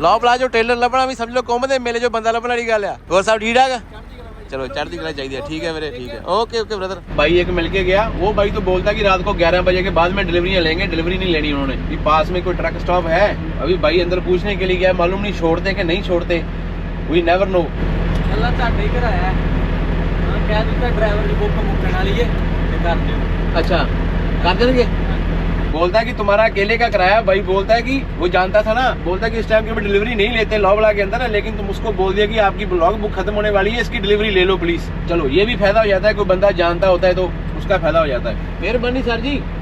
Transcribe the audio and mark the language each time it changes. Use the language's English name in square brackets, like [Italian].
[Punjabi] ਲੌ palazzo tailor ਲੱਭਣਾ ਵੀ ਸਮਝ ਲਓ ਕੁੰਭ ਦੇ ਮੇਲੇ ਜੋ ਬੰਦਾ ਲੱਭਣ ਵਾਲੀ ਗੱਲ ਆ। ਹੋਰ ਸਭ [Hindi] ठीक ठाक? चलो चढ़ती कला चाहिए। ठीक है मेरे, ठीक है, [English] Okay okay brother. [Hindi] भाई एक मिल के गया, वो भाई तो बोलता कि रात को 11 बजे के बाद में डिलीवरियां लेंगे। डिलीवरी नहीं लेनी उन्होंने, कि पास में कोई ट्रक स्टॉप है। अभी भाई अंदर पूछने के लिए गया, मालूम नहीं छोड़ते कि नहीं छोड़ते, [English] We never know. [Punjabi] अल्लाह ਤੁਹਾਡੇ ਹੀ ਕਰਾਇਆ ਹਾਂ, ਕਹਿ ਦਿੱਤਾ ਡਰਾਈਵਰ ਦੀ ਬੁੱਕ ਮੁੱਕਣ ਵਾਲੀ ਹੈ ਤੇ ਕਰ ਦਿਓ। [Hindi] अच्छा कर देंगे। बोलता है कि तुम्हारा अकेले का किराया। भाई बोलता है कि वो जानता था ना, बोलता है कि इस टाइम के डिलीवरी नहीं लेते लॉबला के अंदर ना, लेकिन तुम उसको बोल दिया कि आपकी ब्लॉग बुक खत्म होने वाली है, इसकी डिलीवरी ले लो प्लीज। चलो ये भी फायदा हो जाता है, कोई बंदा जानता होता है तो उसका फायदा हो जाता है। मेहरबानी सर जी।